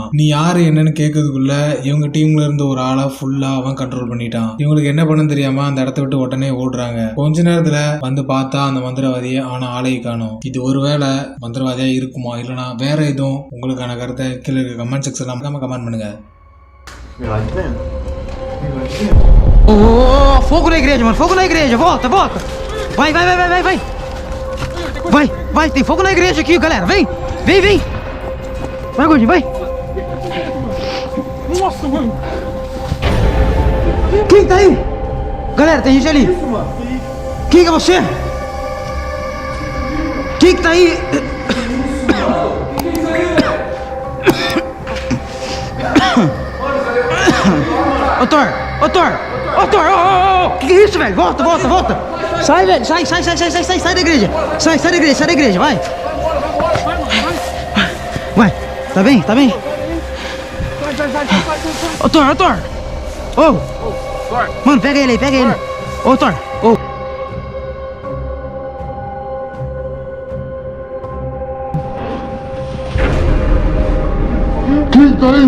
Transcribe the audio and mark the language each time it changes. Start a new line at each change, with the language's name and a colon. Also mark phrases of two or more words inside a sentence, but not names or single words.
Tamil: நீ யாரு என்னன்னு கேட்கறதுக்குள்ள இவங்க டீம்ல இருந்து ஒரு ஆளா ஃபுல்லா அவன் கண்ட்ரோல் பண்ணிட்டான். இவங்களுக்கு என்ன பண்ண தெரியாம அந்த இடத்த விட்டு உடனே ஓடுறாங்க. கொஞ்ச நேரத்துல வந்து பார்த்தா அந்த மந்திரவாதியை ஆனா ஆளையை காணும். இது ஒருவேளை மந்திரவாதியா இருக்குமா இல்லனா வேற எதுவும்? உங்களுக்கான கருத்தை கீழே இருக்க
English: comment section
Tamil: கமெண்ட் பண்ணுங்க.
Portuguese: Fogo na igreja, mano. Fogo na igreja. Volta, volta. Vai, vai, vai, vai, vai, vai. Vai, vai, tem fogo na igreja aqui, galera. Vem, vem, vem. Vai, gordinho, vai. Nossa, mano. Quem tá aí? Galera, tem gente ali. Quem é você? Quem que tá aí? Ô Thor, ô Thor, ô Thor, que é isso, velho? Volta, volta, volta. Sai, velho, sai, sai, sai, sai, sai, sai, sai da igreja. Sai, sai da igreja, sai da igreja, vai. Vai, tá bem, tá bem? Ô Thor, ô Thor. Ô, mano, pega ele aí, pega ele. Ô Thor, ô. Quem tá aí?